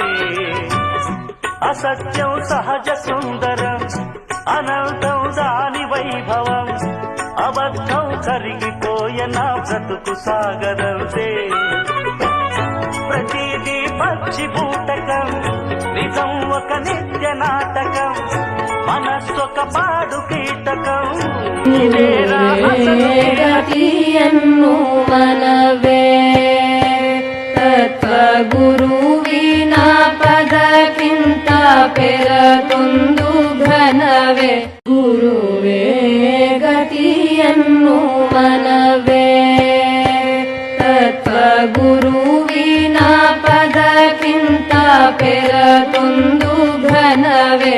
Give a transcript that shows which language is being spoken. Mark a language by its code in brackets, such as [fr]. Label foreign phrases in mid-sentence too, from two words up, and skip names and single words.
[te] అసత్యం సహజ సుందరం, అనంతం దాని వైభవం, అబద్ధం కరిగిపోయే నా బ్రతుకు సాగరంతే. ప్రతిదీ పచ్చి బూటకం, నిజం ఒక నిత్య నాటకం, మనస్సొక పాడు కీటకం. [kn] ಗತಿಯನ್ನು ಮನವೇ ತತ್ವ ಗುರುವಿನ ಪದಕ್ಕಿಂತ ಪೆರತೊಂದು ಘನವೇ. ಗುರುವೇ ಗತಿಯನ್ನು ಮನವೇ ತತ್ವ ಗುರುವಿನ ಪದಕ್ಕಿಂತ ಪೆರತೊಂದು ಘನವೇ.